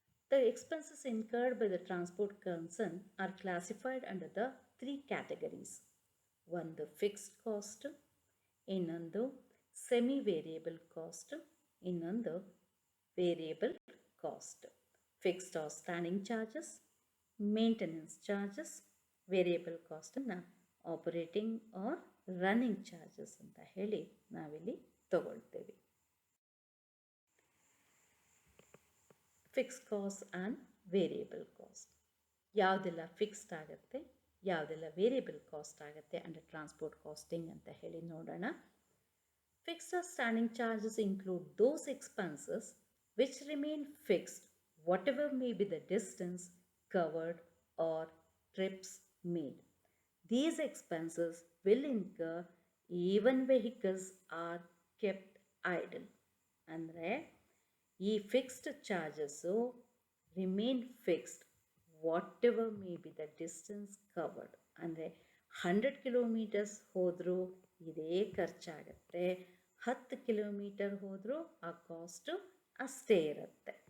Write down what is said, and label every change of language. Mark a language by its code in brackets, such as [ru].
[en] The expenses incurred by the transport concern are classified under the three categories. [kn] ಒಂದು fixed cost, ಇನ್ನೊಂದು semi variable cost, ಇನ್ನೊಂದು variable cost. [en] Fixed or standing charges, maintenance charges. [kn] Variable ಕಾಸ್ಟನ್ನು operating R running charges ಅಂತ ಹೇಳಿ ನಾವಿಲ್ಲಿ ತಗೊಳ್ತೇವೆ. Fixed cost and variable cost. ಯಾವುದೆಲ್ಲ fixed ಆಗುತ್ತೆ, ಯಾವುದೆಲ್ಲ variable cost ಆಗುತ್ತೆ ಅಂಡರ್ ಟ್ರಾನ್ಸ್ಪೋರ್ಟ್ ಕಾಸ್ಟಿಂಗ್ ಅಂತ ಹೇಳಿ ನೋಡೋಣ. [en] Fixed or standing charges include those expenses which remain fixed whatever may be the distance covered or trips made. These expenses will incur even vehicles are kept idle. [kn] ಅಂದರೆ ಈ fixed charges [en] Remain fixed whatever may be the distance covered. [kn] ಅಂದರೆ 100 kilometres ಹೋದರೂ ಇದೇ ಖರ್ಚಾಗತ್ತೆ, 10 kilometre ಹೋದರೂ ಆ cost ಅಷ್ಟೇ ಇರುತ್ತೆ.